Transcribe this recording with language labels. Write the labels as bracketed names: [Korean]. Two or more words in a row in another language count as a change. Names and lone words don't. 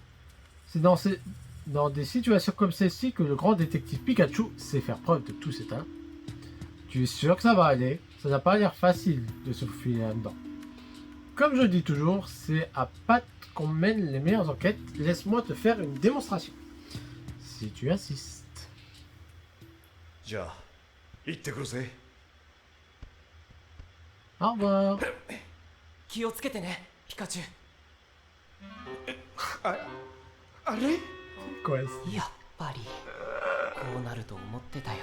[French] C'est dans des situations comme celle-ci que le grand détective Pikachu sait faire preuve de tous ses talents. Tu es sûr que ça va aller? Ça n'a pas l'air facile de se faufiler là-dedans. Comme je dis toujours, c'est à Pat qu'on mène les meilleures enquêtes. Laisse-moi te faire une démonstration. Si tu insistes. [Japanese] じゃあ行ってくるぜ。 [French] Au revoir. [Japanese] 気をつけてねピカチュウ。あれ [French] Quoi, [Japanese] やっぱりこうなると思ってたよ。